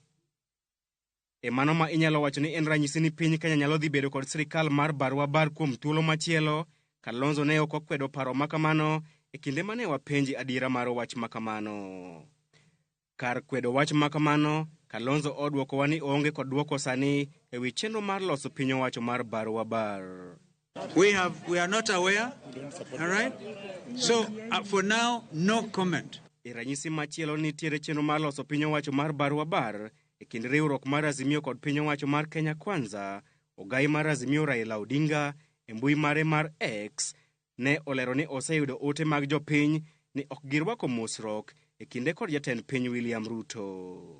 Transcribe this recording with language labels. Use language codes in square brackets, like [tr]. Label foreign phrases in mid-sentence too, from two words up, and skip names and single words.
[luo] E mano ma inyalo wacho ni en ranyisi ni piny Kenya nyalo dhi bedo kod sirikal mar barwa bar kuom thuolo machielo. Kalonzo ne ok okwedo paro makamano e kinde mane wapenji adiera mar wach makamano. Kar kwedo wach makamano, Kalonzo odwoko wani onge kod dwoko sani e wi chenro mar loso piny owacho mar barwa bar. [en] We are not aware, all right? So, for now, no comment. [luo] E ranyisi machielo nitiere chenro mar loso piny owacho mar barwa bar e kind riwruok mar Azimio kod piny owacho mar Kenya Kwanza. Ogai mar Azimio Raila Odinga e mbui mare mar X ne olero ni oseyudo ote mag jopiny ni ok girwako mosruok e kinde kod jatend piny William Ruto.